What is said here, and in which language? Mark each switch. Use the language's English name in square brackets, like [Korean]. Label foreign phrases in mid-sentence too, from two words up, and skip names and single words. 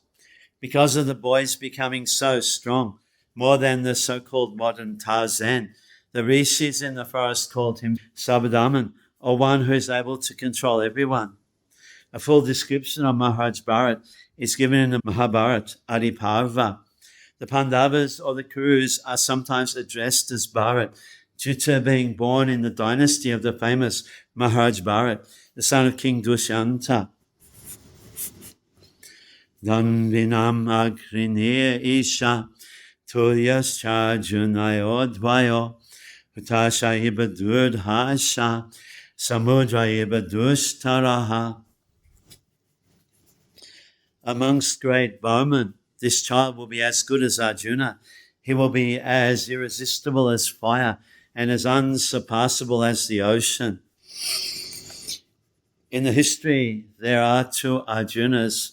[English] Because of the boys becoming so strong, more than the so-called modern Tarzan, the rishis in the forest called him Sabadaman, or one who is able to control everyone. A full description of Maharaj Bharat is given in the Mahabharata, Adiparva. The Pandavas or the Kurus are sometimes addressed as Bharat due to being born in the dynasty of the famous Maharaj Bharat, the son of King Dushyanta. [Sanskrit] Danvinam agrinir isha tulyas charjunayo dvayo hutasha ibadurdhasha samudra ibadustaraha. [English] Amongst great bowmen, this child will be as good as Arjuna. He will be as irresistible as fire and as unsurpassable as the ocean. In the history, there are two Arjunas.